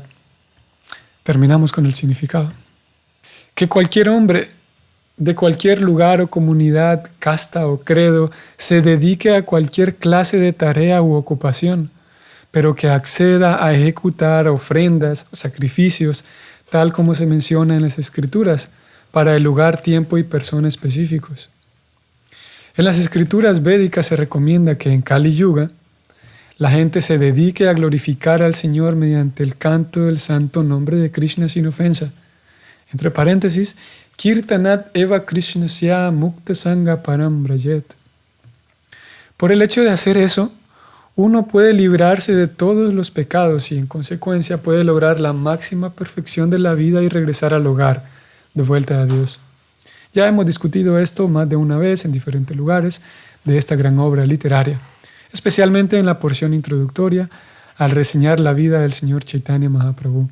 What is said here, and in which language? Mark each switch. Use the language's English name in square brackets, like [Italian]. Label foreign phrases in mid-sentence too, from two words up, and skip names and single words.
[Spanish] Terminamos con el significado. Que cualquier hombre de cualquier lugar o comunidad, casta o credo se dedique a cualquier clase de tarea u ocupación, pero que acceda a ejecutar ofrendas o sacrificios, tal como se menciona en las Escrituras, para el lugar, tiempo y persona específicos. En las Escrituras védicas se recomienda que en Kali Yuga la gente se dedique a glorificar al Señor mediante el canto del santo nombre de Krishna sin ofensa. Entre paréntesis, [Sanskrit] कीर्तनात् एव कृष्णस्य मुक्त सङ्घ परम् व्रजेत्. [Spanish] Por el hecho de hacer eso, uno puede librarse de todos los pecados y en consecuencia puede lograr la máxima perfección de la vida y regresar al hogar, de vuelta a Dios. Ya hemos discutido esto más de una vez en diferentes lugares de esta gran obra literaria, especialmente en la porción introductoria al reseñar la vida del Señor Chaitanya Mahaprabhu.